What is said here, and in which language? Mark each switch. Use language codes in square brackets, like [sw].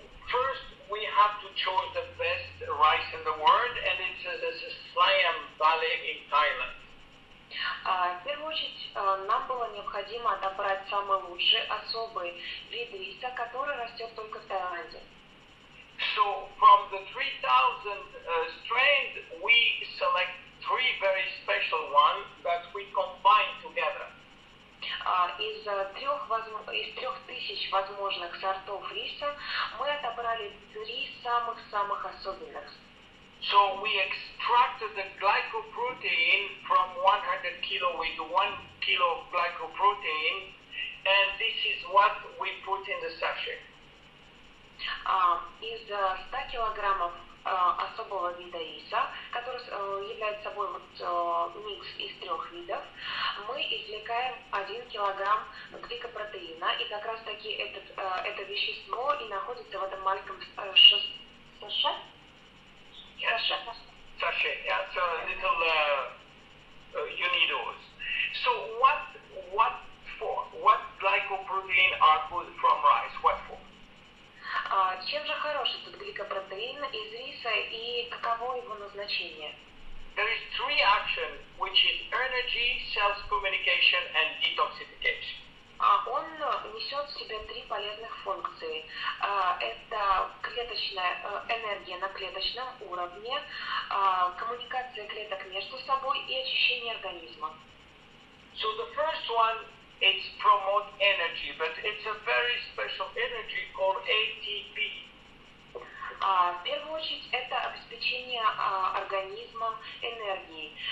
[en] First, we have to choose the best rice in the world, and it's a Siam Valley in Thailand. [ru] В первую очередь, нам было необходимо отобрать самый лучший особый вид риса, который растет только в Таиланде. [en] So from the 3,000 strains, we select 3 very special ones that we combine together. [ru] Из 3000 возможных сортов риса мы отобрали 3 самых особенных. [en] So we extracted the glycoprotein from 100 kilo with 1 kilo of glycoprotein, and this is what we put in the sachet. [ru] Из 100 килограммов особого вида риса, который является собой микс из 3 видов, мы извлекаем 1 килограмм гликопротеина, и как раз таки это вещество и находится в этом маленьком саше. [en] Sachet, yeah, so a little unidos. So what for? What glycoprotein are good from rice? What for? [ru] Чем же хорош этот гликопротеин из риса и каково его назначение? [en] There is 3 actions, which is energy, self-communication, and detoxification. [ru] Он несет в себе 3 полезных функции. Это клеточная энергия на клеточном уровне, коммуникация клеток между собой и очищение организма. [en] So the first one is promote energy, but it's a very special energy called ATP. [ru] В первую очередь это обеспечение организма энергией.